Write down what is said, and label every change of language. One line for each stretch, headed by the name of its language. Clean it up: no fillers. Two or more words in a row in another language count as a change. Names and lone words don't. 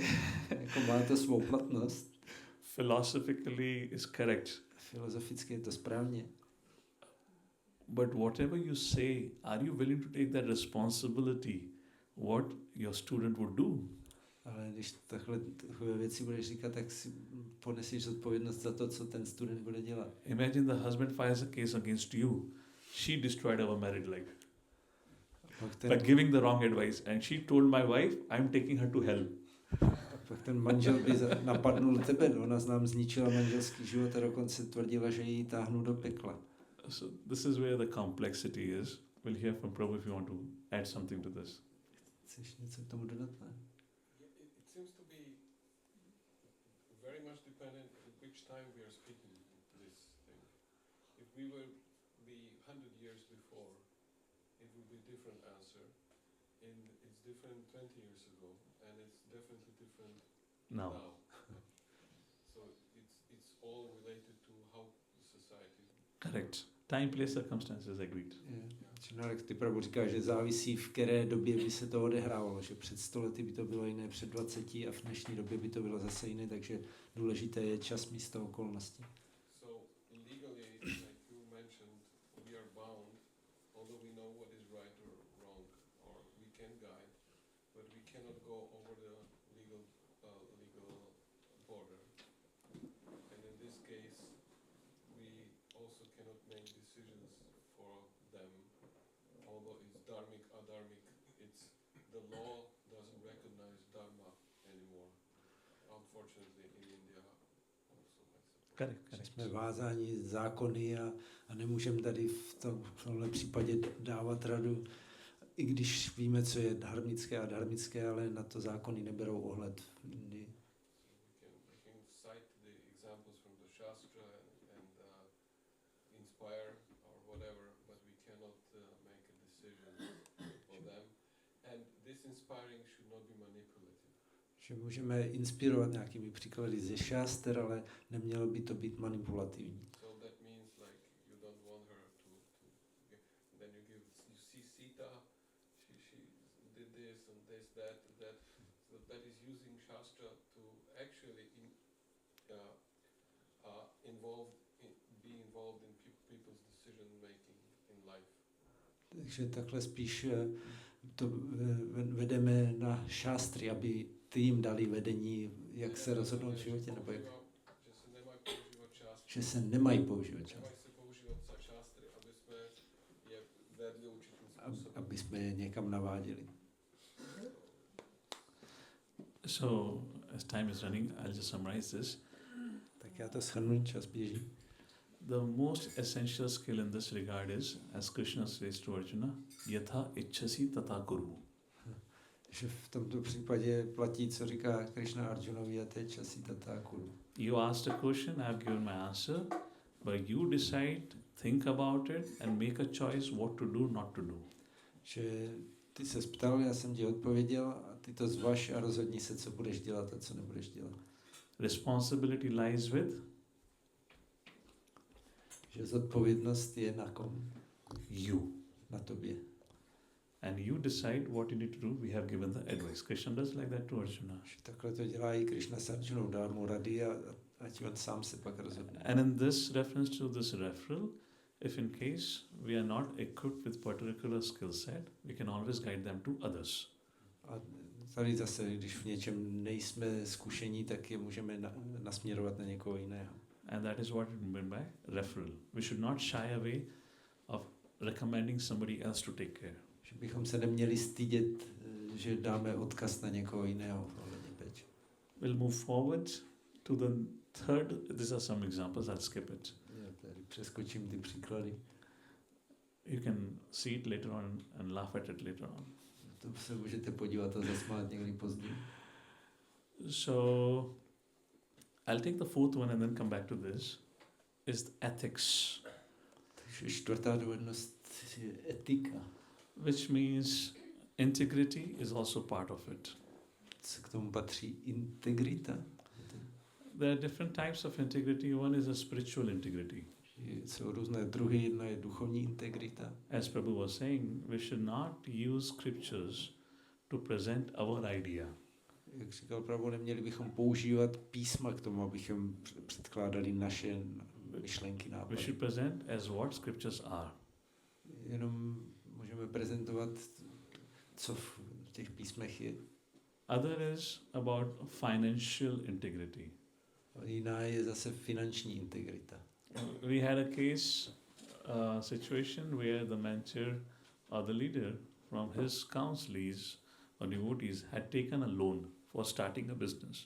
Czech: Jako má to svou platnost.
English: Philosophically is correct.
Czech: Filozoficky je to správně.
English: But whatever you say, are you willing to take that responsibility? What your student would do?
Czech: Ale když takové věci budeš říkat, tak si ponesíš odpovědnost za to, co ten student bude dělat.
English: Imagine the husband files a case against you. She destroyed our married life by giving the wrong advice, and she told my wife, "I'm taking her to hell."
Czech: Pak ten manžel by napadnul tebe, ona nám zničila manželský život a dokonce tvrdila, že ji táhnu do pekla.
English: So this is where the complexity is. We'll hear from Prabhu if you want to add something to this.
Czech: Chceš něco k tomu dodat, ne?
English: It seems to be very much dependent on which time we are speaking this thing. If we were the 100 years before, it would be a different answer. It's different 20 years ago, and it's definitely different Now. So it's all related to how the society. Correct. Time, place, circumstances, agreed.
Czech: Činárek ty Prabhu říká, že závisí, v které době by se to odehrávalo, že před 100 lety by to bylo jiné, před 20 a v dnešní době by to bylo zase jiné, takže důležité je čas, místo, okolnosti.
English: So legally, like you mentioned, we are bound, although we know what is right or wrong, or we can guide, but we cannot go over the legal border. And in this case, we also cannot make decisions for them, although it's dharmic, adharmic. It's the law doesn't recognize dharma anymore. Unfortunately, in India also, I suppose. Correct.
Czech: Jsme vázáni zákony a nemůžeme tady v tomhle případě dávat radu, i když víme, co je dharmické a dharmické, ale na to zákony neberou ohled v Indii.
English: We can cite the examples from the Shastra and inspire or whatever, but we cannot make a decision for them. And this inspiring should not be manipulative.
Czech: Že můžeme inspirovat nějakými příklady ze šáster, ale nemělo by to být manipulativní.
English: So that means like you don't want her to then you see Sita, did this and this, that is using Shastra to actually be involved in people's decision making in life.
Czech: Takže takhle spíš to vedeme na šástry, aby ty jim dali vedení, jak se rozhodnout v životě, nebo jak? Že se nemají používat šástry. Aby jsme je někam naváděli.
English: So, as time is running, I'll just summarize this.
Czech: Tak já to shrnu, čas běží.
English: The most essential skill in this regard is, as Krishna says to Arjuna,
Sanskrit: यथा इच्छसि तथा कुरु.
Czech: Že v tomto případě platí, co říká Krishna Arjunovi,
Sanskrit: यथा इच्छसि तथा कुरु.
English: You asked a question, I have given my answer, but you decide, think about it and make a choice what to do, not to do.
Czech: Že ty se ptal, já jsem ti odpověděl a ty to zvaž a rozhodni se, co budeš dělat a co nebudeš dělat.
English: Responsibility lies with
Czech: Že zodpovědnost je na kom?
English: you.
Czech: Na tobě.
English: And you decide what you need to do. We have given the advice. Krishna does like that to Arjuna.
Czech: Že takhle to dělá i Krishna s Arjunou, dá mu rady a ať on sám se pak rozhodne.
English: And in this reference to this referral, if in case we are not equipped with particular skill set, we can always guide them to others.
Czech: A tady zase, když v něčem nejsme zkušení, tak je můžeme nasměrovat na někoho jiného.
English: And that is what it meant by referral. We should not shy away of recommending somebody else to take care.
Czech: Že bychom se neměli stydět, že dáme odkaz na někoho jiného ohledně péče.
English: We'll move forward to the third. These are some examples. I'll skip it.
Czech: Já tady přeskočím ty příklady.
English: You can see it later on and laugh at it later on.
Czech: To se můžete podívat a zasmát někdy později.
English: So I'll take the fourth one and then come back to this. Is ethics,
Czech: Takže čtvrtá dovednost je etika.
English: which means integrity is also part of it.
Czech: Co k tomu patří? Integrita.
English: There are different types of integrity. One is a spiritual integrity.
Czech: Jsou různé druhy, jedna je duchovní integrita.
English: As Prabhu was saying, we should not use scriptures to present our idea.
Czech: Jak říkal Prabhu, neměli bychom používat písma k tomu, abychom předkládali naše myšlenky,
English: We
Czech: nápady.
English: should present as what scriptures are.
Czech: Jenom můžeme prezentovat, co v těch písmech je.
English: Other is about financial integrity.
Czech: A jiná je zase finanční integrita.
English: We had a case, situation where the mentor or the leader from his counselees or devotees had taken a loan for starting a business.